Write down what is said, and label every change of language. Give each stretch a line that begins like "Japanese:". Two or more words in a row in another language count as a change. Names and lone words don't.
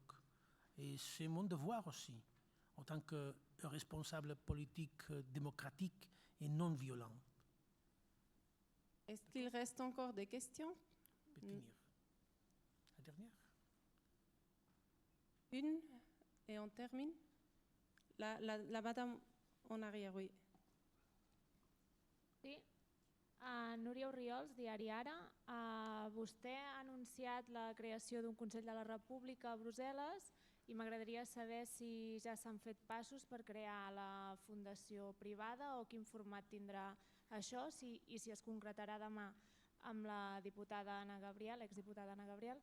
French: Et c'est mon devoir aussi, en tant que responsable politique démocratique et non violent. Est-ce qu'il reste encore des questions? La dernière? Une, et on termine. La madame en arrière, oui.
Catalan: Sí. Núria Orriols, diari Ara. Vostè ha anunciat la creació d'un Consell de la República a Brussel·les i m'agradaria saber si ja s'han fet passos per crear la fundació privada o quin format tindrà això i si es concretarà demà amb la diputada Anna Gabriel, exdiputada Anna Gabriel.